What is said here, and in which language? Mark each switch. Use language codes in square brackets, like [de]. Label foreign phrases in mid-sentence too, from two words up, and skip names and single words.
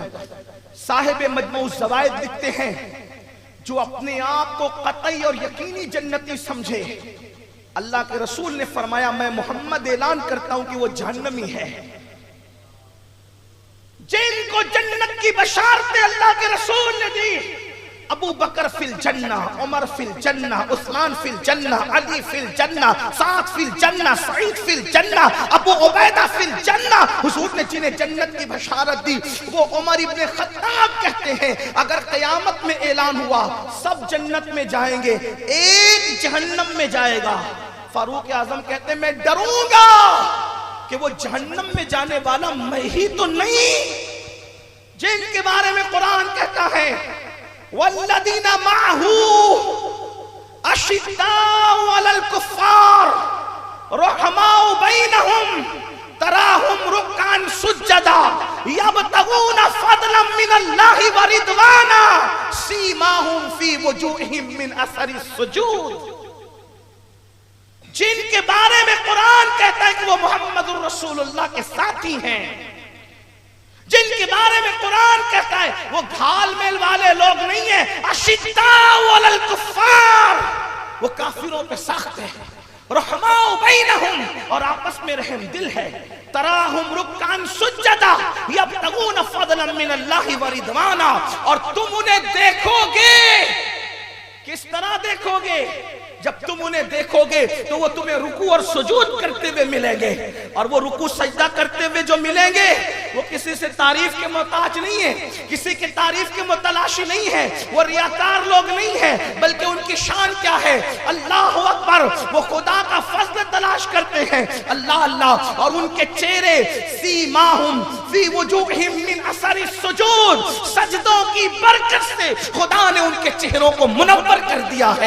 [ur] صاحب مجمع زوائد لکھتے ہیں جو اپنے آپ کو قطعی اور یقینی جنتی سمجھے، اللہ کے رسول نے فرمایا میں محمد اعلان کرتا ہوں کہ وہ جہنمی ہے. جن کو جنت کی بشارتیں اللہ کے رسول نے دی, [ar] أبو بكر في الجنة، عمر في الجنة، عثمان في الجنة، علي في الجنة، سعد في الجنة، سعيد في الجنة، أبو عبيدة في الجنة. [ur] حضور نے جنہیں جنت کی بشارت دی وہ عمر ابن خطاب کہتے ہیں اگر قیامت میں اعلان ہوا سب جنت میں جائیں گے، ایک جہنم میں جائے گا. فاروق اعظم کہتے ہیں میں ڈروں گا کہ وہ جہنم میں جانے والا میں ہی تو نہیں، جن کے بارے میں قرآن کہتا ہے [ar] والذين معه أشداء على الكفار رحماء بينهم تراهم ركعا سجدا يبتغون فضلا من الله ورضوانا سيماهم في وجوههم من أثر السجود. [ur] جن کے بارے میں قرآن کہتا ہے کہ وہ محمد رسول اللہ کے ساتھی ہیں، جن کے بارے میں قرآن کہتا ہے وہ گھال میل والے لوگ نہیں ہے, [ar] أشداء على الكفار, [ur] وہ کافروں پے سخت ہے, [ar] رحماء بينهم, [ur] اور آپس میں رحم دل ہے, [ar] تراهم ركعا سجدا يبتغون فضلا من الله ورضوانا, [ur] اور تم انہیں دیکھو گے. کس طرح دیکھو گے؟ جب تم انہیں دیکھو گے تو وہ تمہیں رکوع اور سجود کرتے ہوئے ملیں گے، اور وہ رکوع سجدہ کرتے ہوئے جو ملیں گے وہ کسی سے تعریف کے محتاج نہیں ہے، کسی کے تعریف کے متلاشی نہیں ہے، وہ ریاکار لوگ نہیں ہے، بلکہ ان کی شان کیا ہے؟ [ar] اللہ اکبر، [ur] وہ خدا کا فضل تلاش کرتے ہیں، اللہ اللہ، اور ان کے چہرے [ar] سیماہم فی وجوہہم من اثر السجود، [ur] سجدوں کی برکت سے خدا نے ان کے چہروں کو منور کر دیا ہے۔